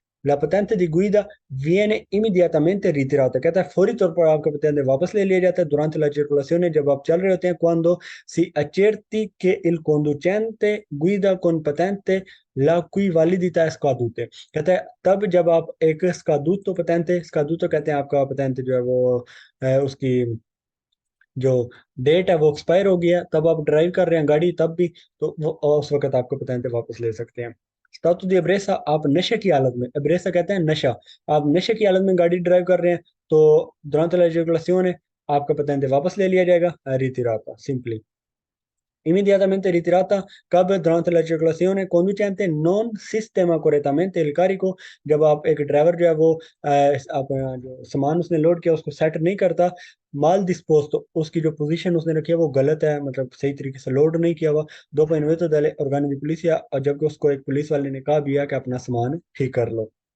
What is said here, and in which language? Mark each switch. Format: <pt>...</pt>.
<it>La patente di guida viene immediatamente ritirata,</it> <hi>कहता है फौरी तौर पर आपका patente वापस ले लिया जाता है</hi> <it>durante la circolazione,</it> <hi>जब आप चल रहे होते हैं,</hi> <it>quando si accerti che il conducente guida con patente la cui validità è scadute,</it> <hi>कहता है तब जब आप एक scaduto patente, scaduto कहते हैं आपका patente जो है वो उसकी जो डेट है वो एक्सपायर हो गया, तब आप ड्राइव कर रहे हैं गाड़ी तब भी, तो वो उस वक्त आपको पतेंते वापस ले सकते हैं। स्टातु दी एब्रेसा, आप नशे की हालत में, एब्रेसा कहते हैं नशा, आप नशे की हालत में गाड़ी ड्राइव कर रहे हैं, तो</hi> <it>durante la circolazione</it> <hi>आपका पतेंते वापस ले लिया जाएगा, रितिराता simply.</hi> <it>Immediatamente ritirata, Cab durante la circolazione conducente non sistema correttamente il carico।</it> <hi>जब आप एक ड्राइवर जो है वो अपना जो सामान उसने लोड किया उसको सेट नहीं करता, माल डिस्पोज, तो उसकी जो पोजीशन उसने रखी है वो गलत है, मतलब सही तरीके से लोड नहीं किया हुआ।</hi> <it>dopo in venuto delle organi di polizia,</it> <hi>और जबकि उसको एक पुलिस वाले ने कहा भी है कि अपना सामान ठीक कर लो।</hi>